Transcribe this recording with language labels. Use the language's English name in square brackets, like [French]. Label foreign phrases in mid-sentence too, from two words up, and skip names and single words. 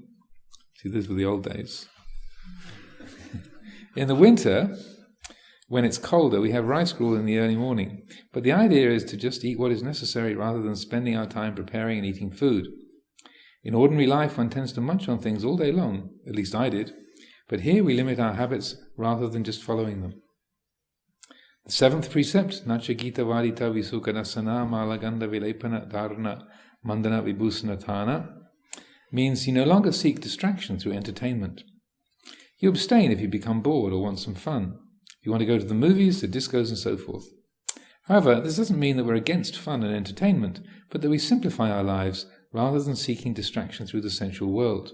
[English] See, these were the old days. In the winter, when it's colder, we have rice gruel in the early morning. But the idea is to just eat what is necessary rather than spending our time preparing and eating food. In ordinary life one tends to munch on things all day long, at least I did. But here we limit our habits rather than just following them. The seventh precept, [Pali] Nacha Gita Vadita Visukadasana Malaganda Vilepana Dharana Mandana Vibhusanatana, [English] means you no longer seek distraction through entertainment. You abstain if you become bored or want some fun. You want to go to the movies, the discos and so forth. However, this doesn't mean that we're against fun and entertainment, but that we simplify our lives rather than seeking distraction through the sensual world.